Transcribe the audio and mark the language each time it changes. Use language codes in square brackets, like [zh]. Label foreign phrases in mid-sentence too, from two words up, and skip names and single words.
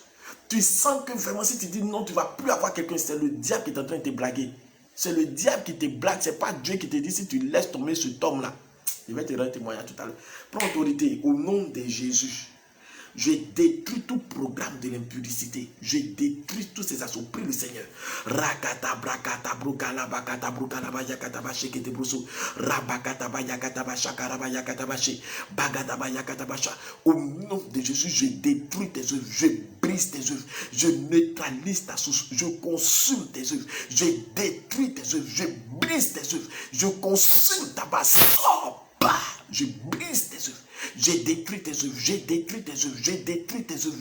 [fr] Tu sens que vraiment, si tu dis non, tu ne vas plus avoir quelqu'un, c'est le diable qui est en train de te blaguer. C'est le diable qui te blague, ce n'est pas Dieu qui te dit si tu laisses tomber ce homme-là. Je vais te rendre témoignage tout à l'heure. Prends autorité au nom de Jésus. Je détruis tout programme de l'impudicité. Je détruis tous ces assauts. Prie le Seigneur. Rakata brakata brukala bakata brukala bayakata bashekete bruso. Rabakata bayakata bashakara bayakata bashi. Bagata bayakata basha. Au nom de Jésus, je détruis tes œuvres. Je brise tes œuvres. Je neutralise ta source. Je consume tes œuvres. Je détruis tes œuvres. Je brise tes œuvres. Je consume ta base. Je brise tes œuvres. J'ai détruit tes œuvres. J'ai détruit tes œuvres. J'ai détruit tes œuvres.